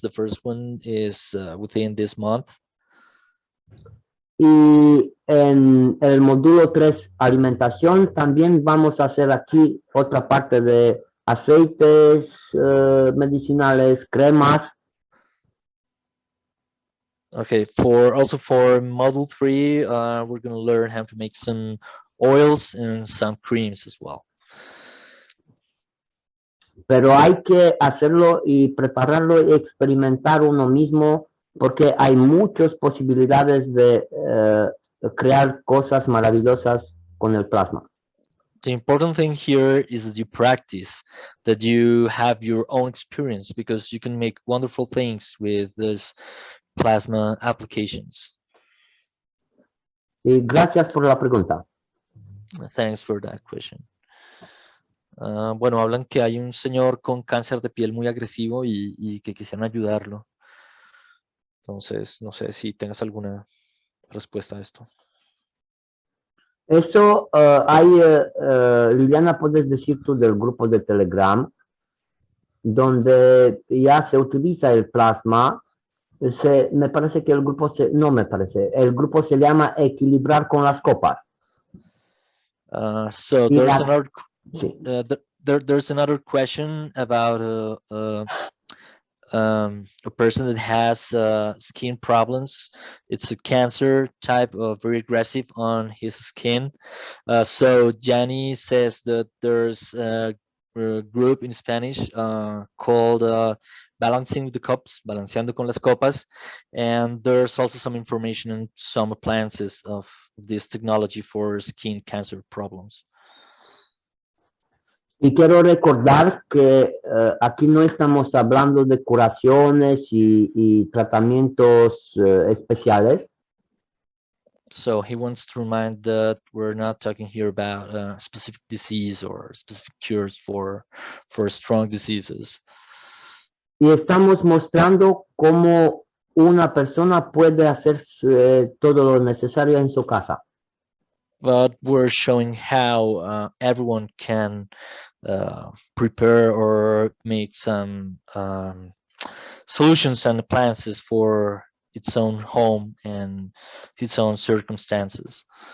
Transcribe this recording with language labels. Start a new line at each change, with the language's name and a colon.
English: The first one is within this month.
Spanish: Y en el módulo 3, alimentación, también vamos a hacer aquí otra parte de aceites medicinales, cremas.
English: Okay, for module 3, we're going to learn how to make some oils and some creams as well.
Spanish: Pero hay que hacerlo y prepararlo y experimentar uno mismo porque hay muchas posibilidades de crear cosas maravillosas con el plasma.
English: The important thing here is that you practice, that you have your own experience, because you can make wonderful things with this plasma applications.
Spanish: Y gracias por la pregunta.
English: Thanks for that question.
Spanish: Bueno, hablan que hay un señor con cáncer de piel muy agresivo y que quisieran ayudarlo. Entonces, no sé si tengas alguna respuesta a esto. Eso hay, Liliana, puedes decir tú del grupo de Telegram, donde ya se utiliza el plasma. Me parece que el grupo no me parece, el grupo se llama Equilibrar con las copas.
English: So
Spanish: Y
English: there's
Spanish: la-
English: another
Spanish: sí.
English: there's another question about a person that has skin problems. It's a cancer type of very aggressive on his skin. So Gianni says that there's a group in Spanish called Balancing the Cups, Balanceando con las Copas. And there's also some information and some appliances of this technology for skin cancer problems.
Spanish: Y quiero recordar que aquí no estamos hablando de curaciones y tratamientos especiales.
English: So he wants to remind that we're not talking here about specific disease or specific cures for strong diseases.
Spanish: Y estamos mostrando cómo una persona puede hacer todo lo necesario en su casa.
English: But we're showing how everyone can prepare or make some solutions and appliances for its own home and its own circumstances.